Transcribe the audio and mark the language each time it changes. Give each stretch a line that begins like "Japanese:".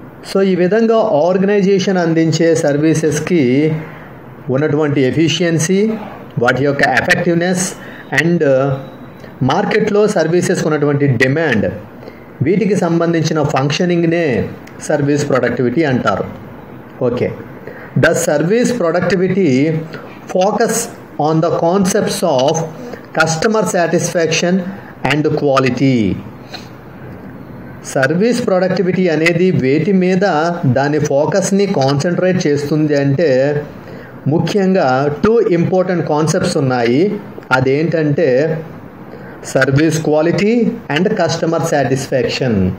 Telugu: So ఈ విధంగా organisation అందించే సర్వీసెస్కి ఉన్నటువంటి ఎఫిషియన్సీ, వాటి యొక్క ఎఫెక్టివ్నెస్ అండ్ మార్కెట్లో సర్వీసెస్కి ఉన్నటువంటి డిమాండ్, వీటికి సంబంధించిన ఫంక్షనింగ్నే సర్వీస్ ప్రొడక్టివిటీ అంటారు.
English: Okay, the service productivity focus on the concepts of customer satisfaction and quality.
Telugu: Service productivity అనేది వేటి మీద దాని ఫోకస్ని కాన్సన్ట్రేట్ చేస్తుంది అంటే ముఖ్యంగా 2 ఇంపార్టెంట్ కాన్సెప్ట్స్ ఉన్నాయి. అదేంటంటే service quality and customer satisfaction.